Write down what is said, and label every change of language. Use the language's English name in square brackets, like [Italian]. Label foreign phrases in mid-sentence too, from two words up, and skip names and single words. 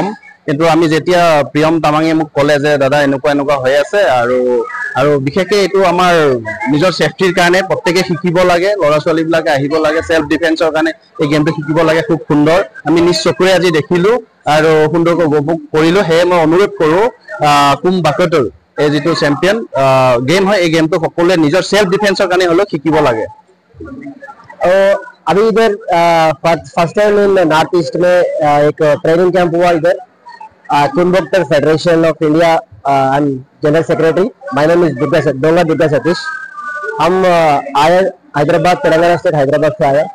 [Assamese] কিন্তু আমি যেতিয়া প্ৰিয়ম তামাঙে মোক ক'লে যে দাদা এনেকুৱা হৈ আছে আৰু বিশেষকৈ এইটো আমাৰ নিজৰ ছেফটিৰ কাৰণে প্ৰত্যেকে শিকিব লাগে, ল'ৰা ছোৱালীবিলাকে আহিব লাগে, [English] self defenceৰ [Assamese] কাৰণে এই গেমটো শিকিব লাগে। খুব সুন্দৰ, আমি নিজ চকুৰে আজি দেখিলোঁ আৰু সুন্দৰকৈ উপভোগ কৰিলোঁ। সেয়ে মই অনুৰোধ কৰোঁ কুম বাকটৰ এই যিটো চেম্পিয়ন [Hindi] गेम है, ये गेम तो [Assamese] সকলে নিজৰ [English] self defenceৰ [Assamese] কাৰণে হলো শিকিব লাগে। [Hindi] अभी इधर [English] first time in North East [Hindi] में एक [English] training camp [Hindi] हुआ इधर कुन बकाटर फेडरेशन ऑफ इंडिया। [English] I am general secretary. My name is दुर्गा सतीश। [Hindi] हम आए हैदराबाद, तेलंगाना स्टेट हैदराबाद से आए।